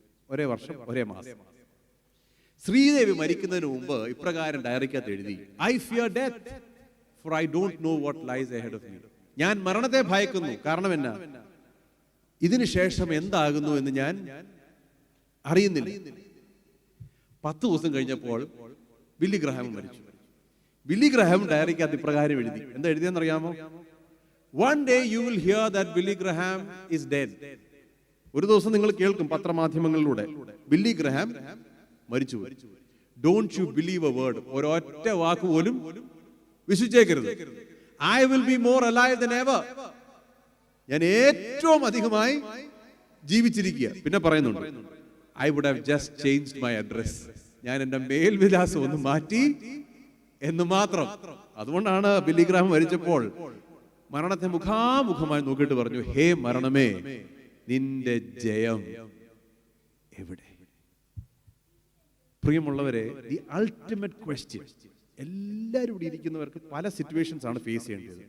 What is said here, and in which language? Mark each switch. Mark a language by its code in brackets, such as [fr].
[ml] ഒരേ വർഷം ഒരേ മാസം. ശ്രീദേവി മരിക്കുന്നതിന് മുമ്പ് ഇപ്രകാരം ഡയറിക്കകത്ത് എഴുതി, [en] I fear death for I don't know what lies ahead of me. [ml] ഞാൻ മരണത്തെ ഭയക്കുന്നു, കാരണം എന്നാ, ഇതിനു ശേഷം എന്താകുന്നു എന്ന് ഞാൻ അറിയുന്നില്ല. 10 ദിവസം കഴിഞ്ഞപ്പോൾ ബില്ലി ഗ്രഹാം മരിച്ചു. ബില്ലി ഗ്രഹാം ഡയറിക്കകത്ത് ഇപ്രകാരം എഴുതി. എന്താ എഴുതിയെന്നറിയാമോ? [en] One day you will hear that Billy Graham is dead. [ml] ഒരു ദിവസം നിങ്ങൾ കേൾക്കും പത്രമാധ്യമങ്ങളിലൂടെ ബില്ലി ഗ്രഹാം മരിച്ചു. [en] Don't you believe a word. [ml] ഒരൊറ്റ വാക്ക് പോലും വിശ്വസിച്ചേക്കരുത്. [en] I will be more alive than ever. [ml] ഞാൻ ഏറ്റവും അധികമായി ജീവിച്ചിരിക്കുക. പിന്നെ പറയുന്നുണ്ട്, [en] I would have just changed my address. [ml] ഞാൻ എൻ്റെ മേൽവിലാസം ഒന്ന് മാറ്റി എന്ന് മാത്രം. അതുകൊണ്ടാണ് ബില്ലി ഗ്രഹാം മരിച്ചപ്പോൾ മരണത്തെ മുഖാമുഖമായി നോക്കിയിട്ട് പറഞ്ഞു, ഹേ മരണമേ, നിന്റെ ജയം എവിടെ? പ്രിയമുള്ളവരെ, [en] the ultimate question, [ml] എല്ലാവരും ഇവിടെ ഇരിക്കുന്നവർക്ക് പല സിറ്റുവേഷൻസ് ആണ് ഫേസ് ചെയ്യേണ്ടത്.